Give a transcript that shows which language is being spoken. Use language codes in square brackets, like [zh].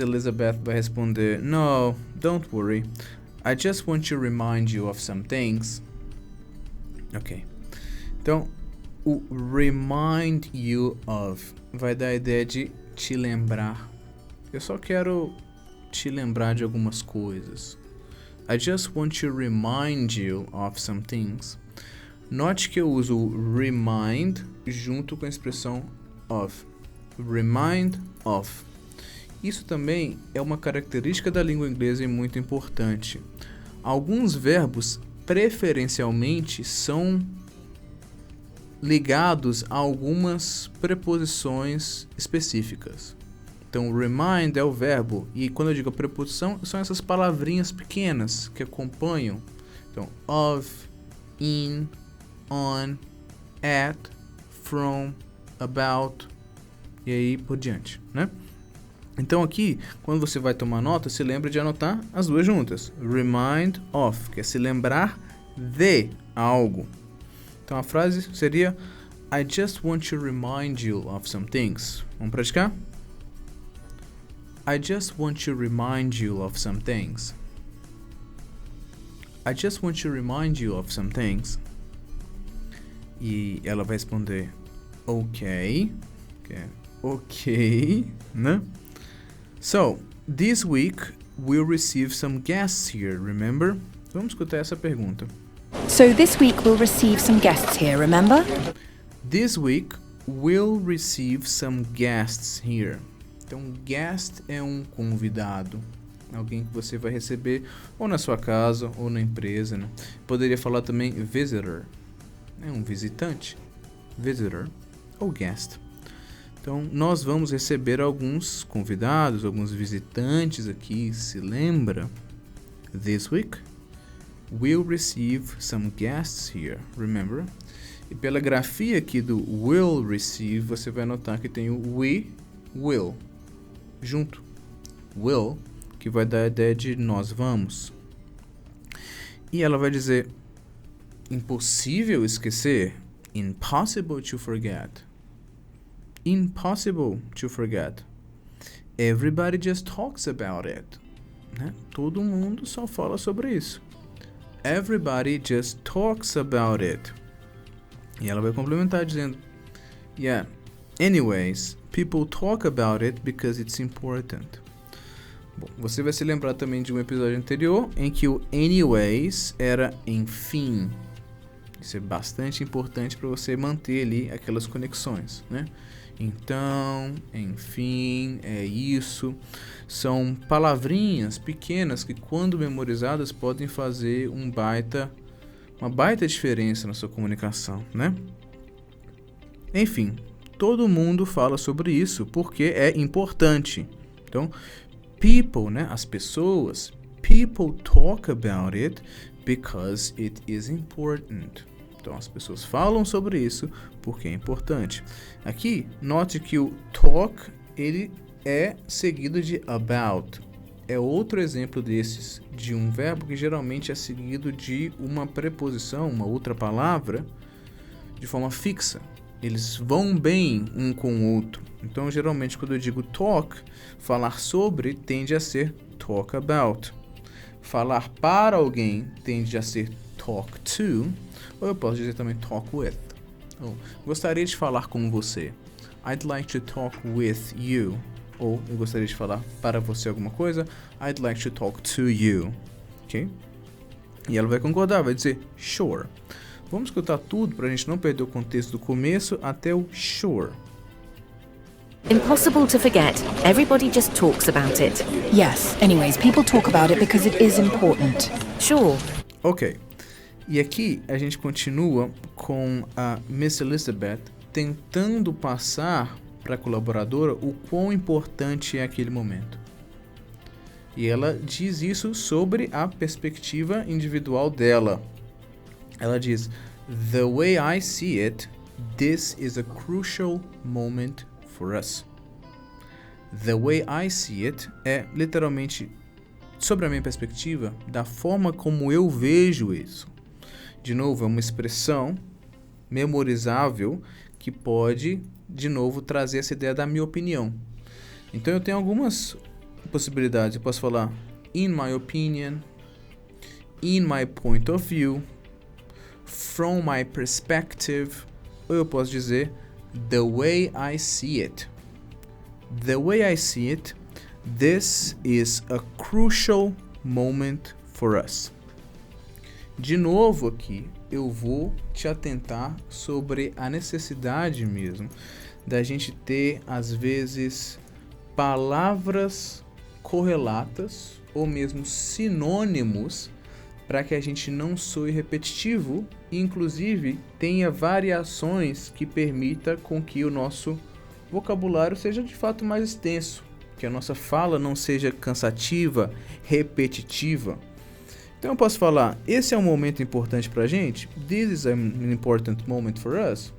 [pt] Elizabeth vai responder, [en] No, don't worry. I just want to remind you of some things. Ok. [pt] Então, o [en] remind you of [pt] vai dar a ideia de te lembrar. Eu só quero te lembrar de algumas coisas. [en] I just want to remind you of some things. [pt] Note que eu uso remind junto com a expressão of. Remind of. Isso também é uma característica da língua inglesa e muito importante. Alguns verbos preferencialmente são ligados a algumas preposições específicas. Então, remind é o verbo, e quando eu digo preposição, são essas palavrinhas pequenas que acompanham. Então, of, in, on, at, from, about, e aí por diante, né? Então aqui, quando você vai tomar nota, se lembra de anotar as duas juntas. Remind of, que é se lembrar de algo. Então a frase seria [en] I just want to remind you of some things. [pt] Vamos praticar? [en] I just want to remind you of some things. I just want to remind you of some things. [pt] E ela vai responder [en] ok. Ok, né? So, this week we'll receive some guests here, remember? [pt] Vamos escutar essa pergunta. [en] So this week we'll receive some guests here, remember? This week we'll receive some guests here. [pt] Então, guest é um convidado. Alguém que você vai receber ou na sua casa ou na empresa, né? Poderia falar também visitor. É um visitante. Visitor ou guest. Então, nós vamos receber alguns convidados, alguns visitantes aqui, se lembra? This week, we'll receive some guests here, remember? E pela grafia aqui do will receive, você vai notar que tem o we, will, junto. Will, que vai dar a ideia de nós vamos. E ela vai dizer, impossível esquecer, [en] impossible to forget. Impossible to forget. Everybody just talks about it. [pt] Né? Todo mundo só fala sobre isso. [en] Everybody just talks about it. [pt] E ela vai complementar dizendo, [en] yeah, anyways, people talk about it because it's important. [pt] Bom, você vai se lembrar também de um episódio anterior em que o anyways era enfim. Isso é bastante importante para você manter ali aquelas conexões, né? Então, enfim, é isso. São palavrinhas pequenas que, quando memorizadas, podem fazer uma baita diferença na sua comunicação, né? Enfim, todo mundo fala sobre isso porque é importante. Então, people, né? As pessoas, [en] people talk about it because it is important. [pt] Então, as pessoas falam sobre isso porque é importante. Aqui, note que o talk, ele é seguido de about. É outro exemplo desses, de um verbo que geralmente é seguido de uma preposição, uma outra palavra, de forma fixa. Eles vão bem um com o outro. Então, geralmente, quando eu digo talk, falar sobre tende a ser talk about. Falar para alguém tende a ser talk to, ou eu posso dizer também talk with. Gostaria de falar com você. [en] I'd like to talk with you. Ou eu gostaria de falar para você alguma coisa. I'd like to talk to you. Ok? [pt] E ela vai concordar, vai dizer sure. Vamos escutar tudo para a gente não perder o contexto do começo até o sure. [en] Impossible to forget. Everybody just talks about it. Yes, anyways, people talk about it because it is important. Sure. Ok. [pt] E aqui a gente continua com a Miss Elizabeth tentando passar para a colaboradora o quão importante é aquele momento. E ela diz isso sobre a perspectiva individual dela. Ela diz, [en] the way I see it, this is a crucial moment for us. The way I see it [pt] é literalmente sobre a minha perspectiva, da forma como eu vejo isso. De novo, é uma expressão memorizável que pode, de novo, trazer essa ideia da minha opinião. Então eu tenho algumas possibilidades. Eu posso falar [en] in my opinion, in my point of view, from my perspective, [pt] ou eu posso dizer [en] the way I see it. The way I see it, this is a crucial moment for us. [pt] De novo aqui, eu vou te atentar sobre a necessidade mesmo da gente ter, às vezes, palavras correlatas ou mesmo sinônimos para que a gente não soe repetitivo e, inclusive, tenha variações que permita com que o nosso vocabulário seja de fato mais extenso, que a nossa fala não seja cansativa, repetitiva. Então eu posso falar, esse é um momento importante pra gente? [en] This is an important moment for us?